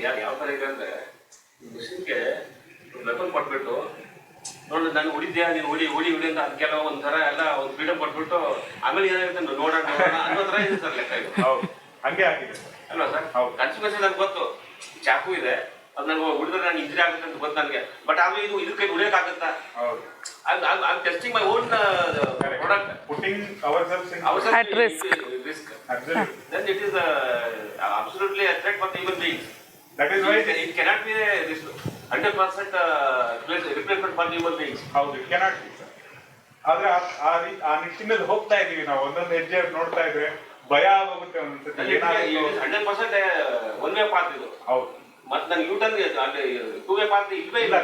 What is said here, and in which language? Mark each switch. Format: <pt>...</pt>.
<kn>ಯಾವ ತರ ಇದೆ ಅಂದ್ರೆ, ಮಿಷನ್ಗೆ ವೆಪನ್ ಕೊಟ್ಬಿಟ್ಟು ನೋಡಿ ನಾನು ಹೊಡಿದ್ಯಾ, ನೀನು ಹೊಡಿ ಅಂತ ಅದಕ್ಕೆಲ್ಲ ಒಂಥರ ಎಲ್ಲ ಒಂದು ಫ್ರೀಡಮ್ ಕೊಟ್ಬಿಟ್ಟು ಆಮೇಲೆ ಏನಾಗುತ್ತೆ ನೋಡೋಣ ಅನ್ನೋ ತರ ಇದೆ ಸರ್ ಲೆಕ್ಕ ಇದು. ಹೌದು, ಹಂಗೆ ಆಗಿದೆ ಅಲ್ವಾ ಸರ್? ಕನ್ಸಿಕ್ವೆನ್ಸ್ ನನಗೆ ಗೊತ್ತು, ಚಾಕು ಇದೆ, ಅದು ನನಗೆ ಹೊಡಿದ್ರೆ ನಾನು ಇಂಜರಿ ಆಗುತ್ತೆ ಅಂತ ಗೊತ್ತು ನನಗೆ. ಬಟ್ ಆಮೇಲೆ ಇದು ಕೈ ಹೊಡಿಯೋಕ್ಕಾಗತ್ತಾ?</kn> <en>I'm testing my own product. Putting ourselves at risk. Absolutely. Then it is absolutely a threat for the human beings. That is why it cannot be this 100% replacement for the human beings. ಹೌದು, it cannot be sir.</en> <kn>ಆದ್ರೆ ಆ ನಿಟ್ಟಿನಲ್ಲಿ ಹೋಗ್ತಾ ಇದೀವಿ ನಾವು. ಒಂದೊಂದು ಹೆಜ್ಜೆ ನೋಡ್ತಾ ಇದ್ರೆ ಭಯ ಆಗೋಗುತ್ತೆ ಒಂದ್ಸತಿ.</kn> <en>100% one way path ಇದು.</en> <kn>ಹೌದು. ಮತ್ತೆ ನಾನು ಯೂಟರ್ನ್ ಅಲ್ಲಿ 2 ವೇ ಪಾತ್ ಇಲ್ವೇ ಇಲ್ಲ.</kn>